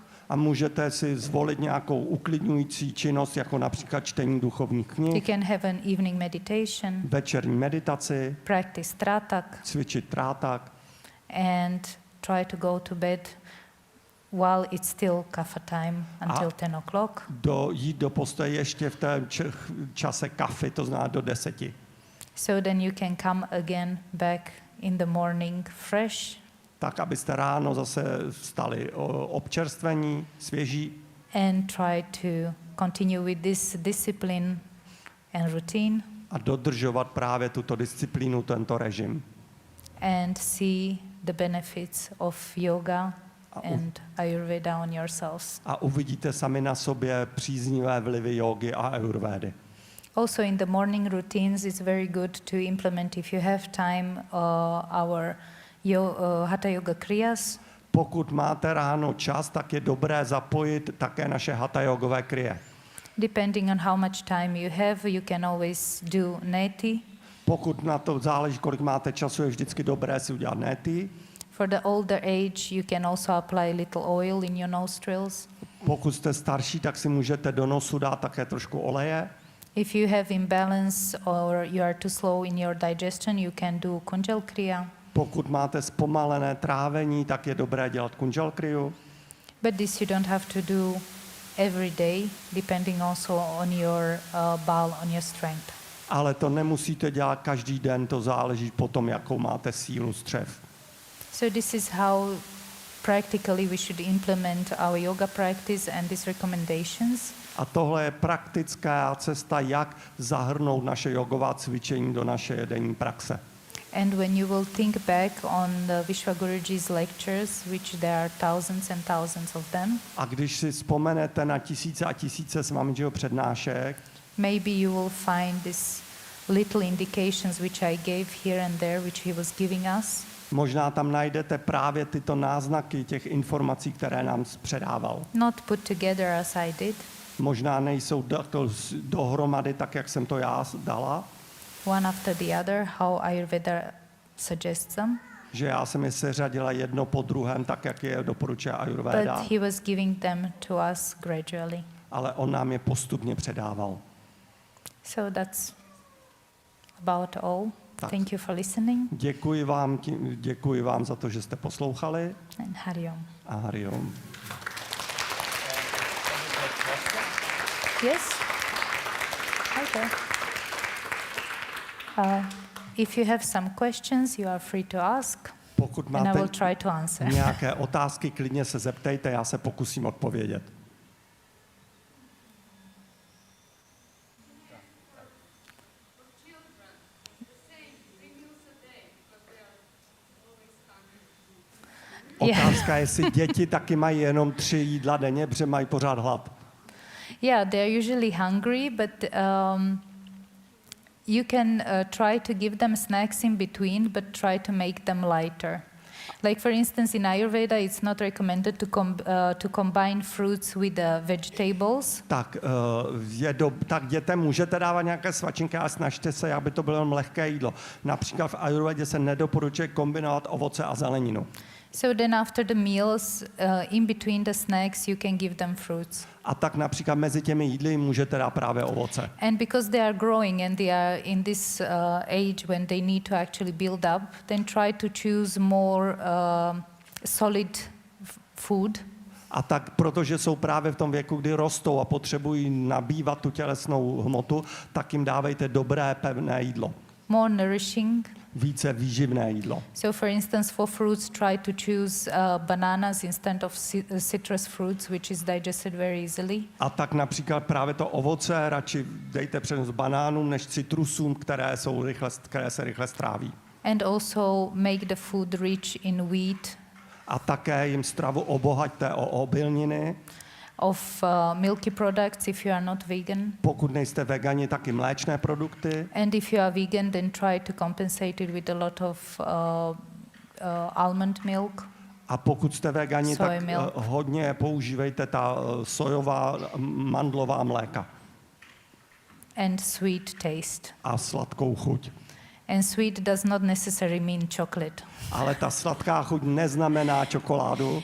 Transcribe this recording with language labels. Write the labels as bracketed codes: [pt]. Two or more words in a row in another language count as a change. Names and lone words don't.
[cs] A můžete si zvolit nějakou uklidňující činnost, jako například čtení duchovních [en] You [cs] knih, [en] can have an evening meditation, [cs] večerní meditaci, [en] practice tratak, [cs] cvičit trátak [en] and try to go to bed while it's still kapha time until 10 o'clock. [cs] jít do postele ještě v té čase kafy, to znamená do 10. [en] So then you can come again back in the morning fresh [cs] Tak, abyste ráno zase vstali občerstvení, svěží [en] and try to continue with this discipline and routine [cs] a dodržovat právě tuto disciplínu, tento režim. [en] and see the benefits of yoga and Ayurveda on yourselves. [cs] A uvidíte sami na sobě příznivé vlivy jógy a ayurvédy. [en] Also in the morning routines, it's very good to implement, if you have time, our Hatha Yoga Kriyas. [cs] Pokud máte ráno čas, tak je dobré zapojit také naše hatha jogové kriye. [en] Depending on how much time you have, you can always do neti. [cs] Pokud na to záleží, kolik máte času, je vždycky dobré si udělat neti. [en] For the older age, you can also apply little oil in your nostrils. [cs] Pokud jste starší, tak si můžete do nosu dát také trošku oleje. [en] If you have imbalance or you are too slow in your digestion, you can do Kunjal Kriya. [cs] Pokud máte zpomalené trávení, tak je dobré dělat kunjal kriyu. [en] But this you don't have to do every day, depending also on your bowel, on your strength. [cs] Ale to nemusíte dělat každý den, to záleží potom, jakou máte sílu střev. [en] So this is how practically we should implement our yoga practice and these recommendations. [cs] A tohle je praktická cesta, jak zahrnout naše jogová cvičení do naše denní praxe. [en] And when you will think back on the Vishwaguruji's lectures, which there are thousands and thousands of them, [cs] A když si vzpomenete na tisíce a tisíce Swamijiho přednášek, [en] maybe you will find these little indications which I gave here and there, which he was giving us. [cs] možná tam najdete právě tyto náznaky těch informací, které nám předával. [en] Not put together as I did, [cs] Možná nejsou dohromady tak, jak jsem to já dala, [en] one after the other, how Ayurveda suggests them, [cs] že já jsem je seřadila jedno po druhém, tak, jak je doporučuje Ayurveda, [en] but he was giving them to us gradually. [cs] ale on nám je postupně předával. [en] So that's about all. [cs] Tak. [en] Thank you for listening. [cs] Děkuji vám za to, že jste poslouchali. [en] And Hari Om. [cs] A Hari Om. [en] Yes? Okay. If you have some questions, you are free to ask, [cs] Pokud [en] and I [cs] máte [en] will try to answer. [cs] nějaké otázky, klidně se zeptejte, já se pokusím odpovědět. Otázka je, jestli děti taky mají jenom 3 jídla denně, protože mají pořád hlad. [en] Yeah, they're usually hungry, but you can try to give them snacks in between, but try to make them lighter. Like for instance, in Ayurveda, it's not recommended to combine fruits with vegetables. [cs] Tak, tak dětem můžete dávat nějaké svačinky, ale snažte se, aby to bylo jenom lehké jídlo. Například v Ayurvedě se nedoporučuje kombinovat ovoce a zeleninu. [en] So then after the meals, in between the snacks, you can give them fruits. [cs] A tak například mezi těmi jídly můžete dát právě ovoce. [en] And because they are growing and they are in this age when they need to actually build up, then try to choose more solid food. [cs] A tak, protože jsou právě v tom věku, kdy rostou a potřebují nabývat tu tělesnou hmotu, tak jim dávejte dobré, pevné jídlo. [en] More nourishing. [cs] Více výživné jídlo. [en] So for instance, for fruits, try to choose bananas instead of citrus fruits, which is digested very easily. [cs] A tak například právě to ovoce radši dejte přednost banánům než citrusům, které se rychle stráví. [en] And also make the food rich in wheat. [cs] A také jim stravu obohaťte o obilniny. [en] Of milky products if you are not vegan. [cs] Pokud nejste vegani, tak i mléčné produkty. [en] And if you are vegan, then try to compensate it with a lot of almond milk. [cs] A pokud jste vegani, tak hodně používejte ta sojová, mandlová mléka. [en] And sweet taste. [cs] A sladkou chuť. [en] And sweet does not necessarily mean chocolate. [cs] Ale ta sladká chuť neznamená čokoládu.